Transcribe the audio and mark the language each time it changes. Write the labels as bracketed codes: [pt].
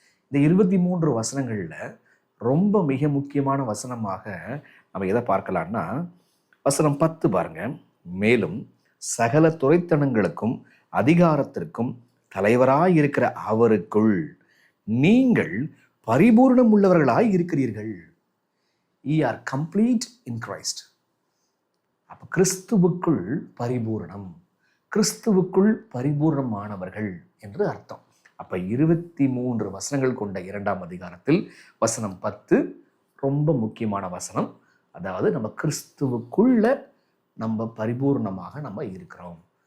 [ta] இந்த 23 வசனங்களில் ரொம்ப மிக முக்கியமான வசனமாக நம்ம எதை பார்க்கலாம்னா, வசனம் 10 பாருங்க. மேலும் சகல துரைத்தனங்களுக்கும் அதிகாரத்திற்கும் தலைவராய் இருக்கிற அவருக்குள் நீங்கள் பரிபூர்ணம் உள்ளவர்களாய் இருக்கிறீர்கள். [en] Ye are complete in Christ. [ta] அப்ப கிறிஸ்துவுக்குள் பரிபூர்ணம், கிறிஸ்துவுக்குள் பரிபூர்ணமானவர்கள் என்று அர்த்தம். அப்ப 23 வசனங்கள் கொண்ட 2ஆம் அதிகாரத்தில் வசனம் 10 ரொம்ப முக்கியமான வசனம். அதாவது நம்ம கிறிஸ்துவுக்குள்ள நம்ம பரிபூர்ணமாக நம்ம இருக்கிறோம்.